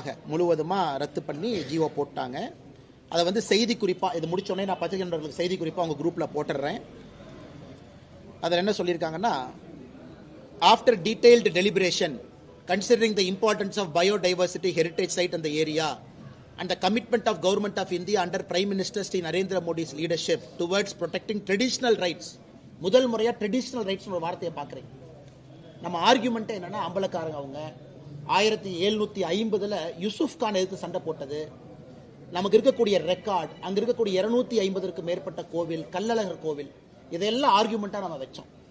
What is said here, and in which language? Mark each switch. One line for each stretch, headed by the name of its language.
Tamil: முழுவதுமாக ரத்து பண்ணி ஜியோ போட்டாங்க. அதை வந்து செய்தி குறிப்பாக இது முடிச்சோடனே நான் பத்திரிகை நண்பர்களுக்கு செய்தி குறிப்பாக உங்கள் குரூப்பில் போட்டுடுறேன். அதில் என்ன சொல்லியிருக்காங்கன்னா,
English: After detailed deliberation considering the importance of biodiversity heritage site in the area and the commitment of government of India under Prime Minister Shri Narendra Modi's leadership towards protecting traditional rights.
Tamil: முதல் முறையாக traditional rights ஒரு வார்த்தையை பார்க்குறேன். நம்ம ஆர்கியூமெண்ட்டே என்னன்னா, அம்பலக்காரங்க அவங்க 1750 யூசுப் கான் எதிர்த்து சண்டை போட்டது, நமக்கு இருக்கக்கூடிய ரெக்கார்ட், அங்கே இருக்கக்கூடிய 250க்கு மேற்பட்ட கோவில், கள்ளழகர் கோவில், இதெல்லாம் ஆர்கியூமெண்ட்டாக நம்ம வச்சோம்.